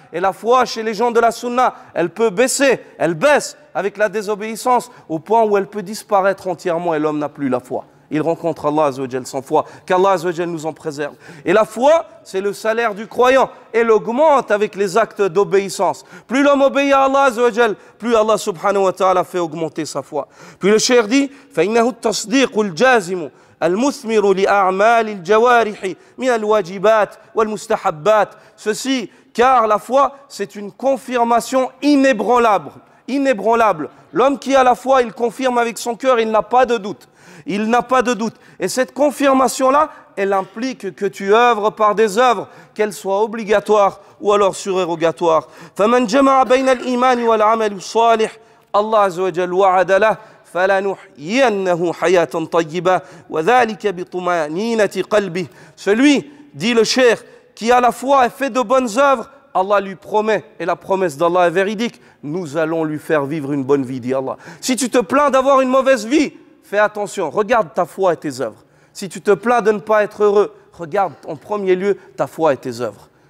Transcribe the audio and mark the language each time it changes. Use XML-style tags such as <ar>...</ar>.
<fr>Et la foi chez les gens de la sunna, elle peut baisser, elle baisse avec la désobéissance au point où elle peut disparaître entièrement et l'homme n'a plus la foi. Il rencontre Allah Azzawajal sans foi, qu'Allah Azzawajal nous en préserve. Et la foi, c'est le salaire du croyant. Elle augmente avec les actes d'obéissance. Plus l'homme obéit à Allah Azzawajal, plus Allah subhanahu wa ta'ala fait augmenter sa foi.</fr> <ar>Puis le cheikh dit, فَإِنَّهُ التَّصْدِيقُ الْجَازِمُ المثمر لأعمال الجوارح من الواجبات والمستحبات.</ar> <fr>Ceci, car la foi, c'est une confirmation inébranlable. Inébranlable. L'homme qui a la foi, il confirme avec son cœur, il n'a pas de doute. Il n'a pas de doute. Et cette confirmation-là, elle implique que tu œuvres par des œuvres, qu'elles soient obligatoires ou alors surérogatoires.</fr> <ar>فَمَنْ جَمَعَ بَيْنَ الْإِيمَانِ وَالْعَمَلِ الصَّالِحِ Allah Azza wa Jal wa'ada lahu فَلَنُحْيِيَنَّهُ حَيَاةً طَيِّبَةً وَذَلِكَ بِطُمَأْنِينَةِ قَلْبِهِ.</ar> <fr>Celui, dit le cheikh, qui a la foi et fait de bonnes œuvres, Allah lui promet, et la promesse d'Allah est véridique, nous allons lui faire vivre une bonne vie, dit Allah. Si tu te plains d'avoir une mauvaise vie, fais attention, regarde ta foi et tes œuvres. Si tu te plains de ne pas être heureux, regarde en premier lieu ta foi et tes œuvres.</fr>